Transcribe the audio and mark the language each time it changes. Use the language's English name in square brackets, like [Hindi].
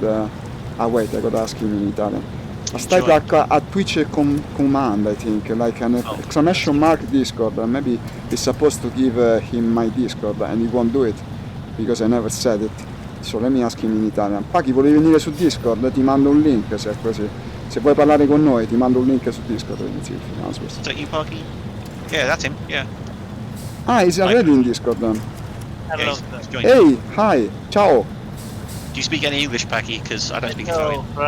[English] Wait, I gotta ask him in Italian. Has typed like a Twitch command, I think, like an exclamation mark Discord. Maybe it's supposed to give him my Discord, and he won't do it because I never said it. So let me ask him in Italian. [Italian] Paki, volevi venire su Discord? Ti mando un link se è così. Se vuoi parlare con noi, ti mando un link su Discord. [English] Is that you, Paki? Yeah, that's him. Yeah. Ah, he's already in Discord then. Yeah, he's Hey, hi, ciao. Do you speak any English, Paki? Because I don't speak Italian.